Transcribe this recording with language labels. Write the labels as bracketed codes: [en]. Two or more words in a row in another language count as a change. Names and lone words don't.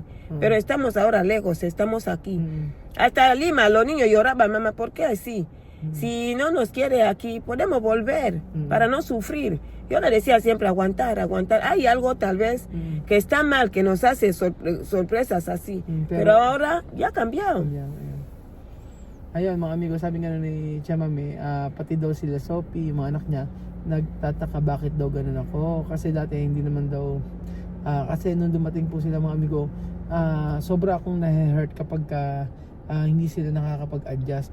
[es] Pero estamos ahora lejos, estamos aquí. Hasta Lima, los niños lloraban, mamá, ¿por qué así? Si no nos quiere aquí, podemos volver para no sufrir. Yo le decía siempre aguantar. Hay algo tal vez que está mal, que nos hace sorpresas así. Pero ahora ya ha cambiado. [tl] Ayun mga amigo, sabi nga ni Chamame, pati daw sila Sophie, yung mga anak niya, nagtataka bakit daw ganun ako. Kasi dati hindi naman daw, kasi nung dumating po sila mga amigo, sobra akong na-hurt kapag hindi sila nakakapag-adjust.